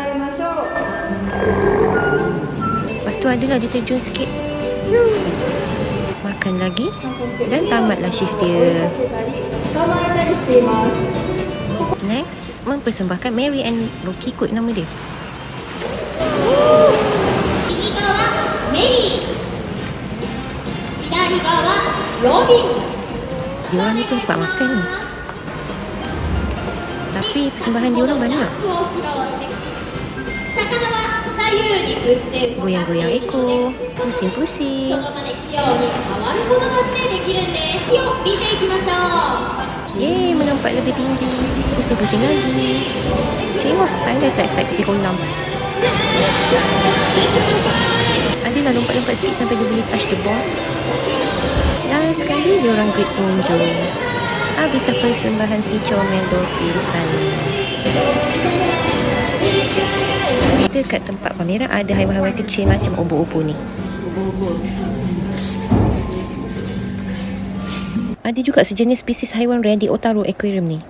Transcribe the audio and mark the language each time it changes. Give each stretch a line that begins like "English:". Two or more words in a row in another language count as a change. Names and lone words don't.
Malay: Lepas tu adalah dia terjun sikit. Makan lagi. Dan tamatlah shift dia. Next, mempersembahkan Mary and Rocky kot nama dia.
Japanese: メリー、左側ロビン。
Malay: Dia orang ni tempat makan ni. Tapi persembahan dia orang banyak.
Japanese: 魚は左右に振って動かしている
Malay: Goyang-goyang
Japanese: ので
Malay: ekor,
Japanese: そ
Malay: pusing-pusing.
Japanese: の場で器用に変わることだってできるんです。を見ていきましょう。
Malay: Yeay, menampak lebih tinggi. Pusing-pusing lagi. Cik wah, pandai slide-slide tepi kolam. Adalah lompat-lompat sikit sampai dia boleh
English: touch the ball.
Malay: Last sekali dia orang great pengunjung. Habis dah persembahan si comel dolphin sana. Dekat tempat pameran ada haiwan-haiwan kecil macam obo-obo ni. Ada juga sejenis spesies haiwan rare di Otaru Aquarium ni.